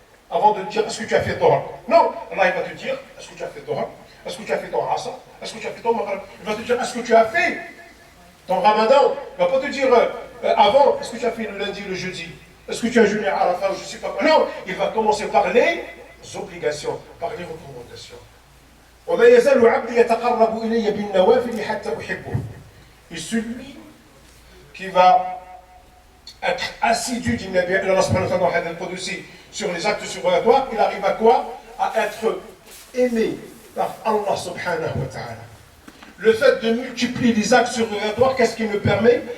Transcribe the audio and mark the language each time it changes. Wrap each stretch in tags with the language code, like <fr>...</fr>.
<fr>Avant de te dire est-ce que tu as fait Dhuhr? Non, Allah il va te dire est-ce que tu as fait Dhuhr? Est-ce que tu as fait ton Asr? Est-ce que tu as fait ton Maghrib? Il va te dire est-ce que tu as fait ton Ramadan? Il ne va pas te dire avant est-ce que tu as fait le lundi, le jeudi? Est-ce que tu as jeûné à la fin ou je ne sais pas quoi? Non, il va commencer par les obligations, par les recommandations.</fr> <ar>وما يزال عبدي يتقرب إلي بالنوافل حتى أحبه.</ar> <fr>Et celui qui va être assidu, dit Nabi Allah subhanahu wa ta'ala sur les actes surrogatoires, il arrive à quoi? À être aimé par Allah subhanahu wa ta'ala. Le fait de multiplier les actes surrogatoires, qu'est-ce qu'il nous permet?</fr>